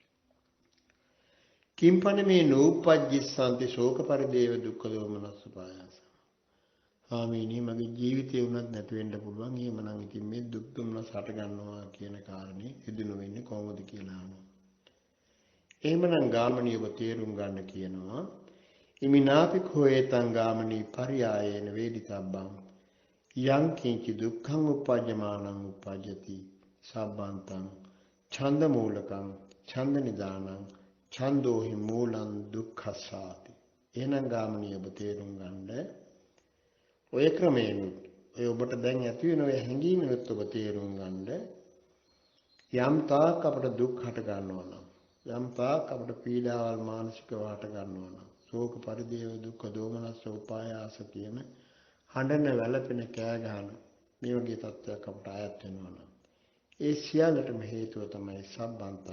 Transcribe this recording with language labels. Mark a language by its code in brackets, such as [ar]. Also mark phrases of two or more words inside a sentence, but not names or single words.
[pi] කිම්පන මේ නූපජ්ජිස්සන්ති ශෝක පරිදේව දුක්ඛ දෝමනස්ස පායාස. [si] ස්වාමීනි මගේ ජීවිතේ උනත් නැති වෙන්න පුළුවන්. එහෙමනම් ඉතින් මේ දුක් දුම්නස් හට ගන්නවා කියන කාරණේ සිදු වෙන්නේ කොහොමද කියලා අහනවා. එහෙමනම් ගාමණී ඔබ තේරුම් ගන්න කියනවා. [pi] ඉමිනාපි khෝයතං ගාමණී පරියායේන වේදිතබ්බං යං කිංචි දුක්ඛං උපජ්ජමානං උපජ්ජති සබ්බන්තං ඡන්ද මූලකං ඡන්ද නිදානං ඡන්தோහි මූලං දුක්ඛසාති. [si] එහෙනම් ගාමණී ඔබ තේරුම් ගන්න ඔය ක්‍රමයෙන් ඔය ඔබට දැන් ඇති වෙන ඔය හැඟීමෙත් ඔබ තේරුම් ගන්න යම් තාක් අපට දුක් හට ගන්නවා නම් යම් තාක් අපට පීඩාවල් මානසිකව හට ගන්නවා නම් [pi] ශෝක පරිදේව දුක්ඛ දෝමනස්ස උපායාස [si] කියන හඬන වැළපෙන කෑ ගහන මේ වගේ තත්ත්වයක් අපට ආයත් වෙනවා නම් ඒ සියල්ලටම හේතුව තමයි සබ්බන්තං.